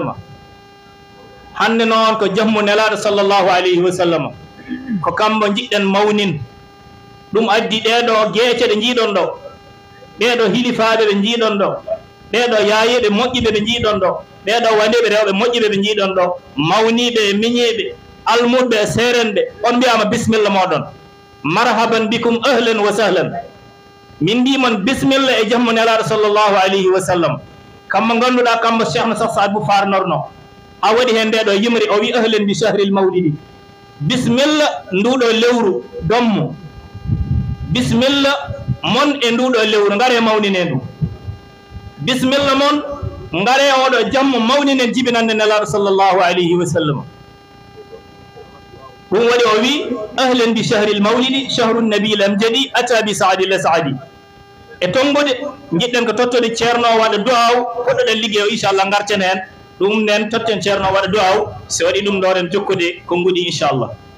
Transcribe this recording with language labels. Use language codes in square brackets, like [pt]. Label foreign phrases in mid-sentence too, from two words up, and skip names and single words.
[ff] hande noon ko jammu nelaɗo [ar] صلى الله عليه وسلم [ff] ko kambo jiɗɗen mawnin. ɗum addi ɗeɗo geece ɗe jiiɗon ɗo, ɗeɗo hilifaɓe ɓe jiiɗon ɗo, ɗeɗo yayiɓe moƴƴiɓe ɓe jiiɗon ɗo, ɗeɗo wandeɓe rewɓe moƴƴiɓe ɓe jiiɗon ɗo, mawniɓe e miñiɓe almuɗɓe e serenɓe, on mbiyama bisimilla moɗon, [ar] مرحبا بكم، أهلا وسهلا. [ff] min mbimon bisimilla e jammu nelaɗo [ar] صلى الله عليه وسلم. [ff] kammo ganduɗa kammo cheikh na sah saad bou farnorno a waɗi hen ndeɗo yimri o wi: [ar] أهلا بشهر المولد, [ff] bisimilla nduɗo lewru dommu, bisimilla mon e nduɗo lewru, ngare mawnine ndu, bisimilla mon ngare oɗo jammu mawninen jibinande nelaɗo [ar] صلى الله عليه وسلم. [ff] ɗum waɗi o wi: [ar] أهلا بشهر المولد شهر النبي الأمجد أتى بالسعد الأسعد. [ff] e tongude jiɗɗen ko tottude ceerno waɗa du'aw poɗɗoɗen ligguey o inchallah garten hen ɗum nden totten ceerno waɗa du'aw, so waɗi ɗum ɗoren jokkude ko nguɗi inchallah.